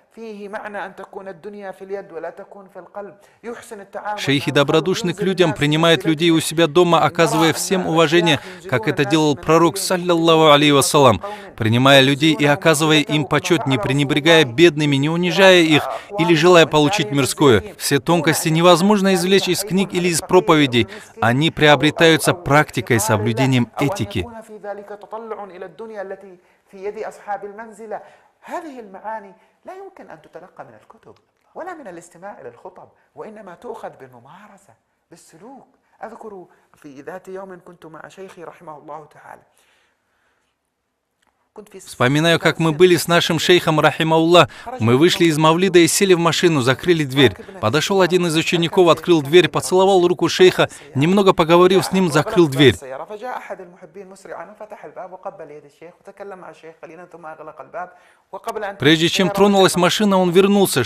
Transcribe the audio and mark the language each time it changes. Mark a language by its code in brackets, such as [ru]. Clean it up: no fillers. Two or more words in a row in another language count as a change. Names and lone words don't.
[ru] Шейхи добродушны к людям, принимают людей у себя дома, оказывая всем уважение, как это делал пророк, [ar] صلى الله عليه وسلم, [ru] принимая людей и оказывая им почет, не пренебрегая бедными, не унижая их или желая получить мирское. Все тонкости невозможно извлечь из книг или из проповедей. Они приобретаются практикой, соблюдением этики. [ar] لا يمكن أن تتلقى من الكتب ولا من الاستماع إلى الخطب وإنما تؤخذ بالممارسة بالسلوك. أذكر في ذات يوم كنت مع شيخي رحمه الله تعالى. [ru] Вспоминаю, как мы были с нашим шейхом, рахимауллах. Мы вышли из мавлида и сели в машину, закрыли дверь. Подошел один из учеников, открыл дверь, поцеловал руку шейха, немного поговорив с ним, закрыл дверь. Прежде чем тронулась машина, он вернулся.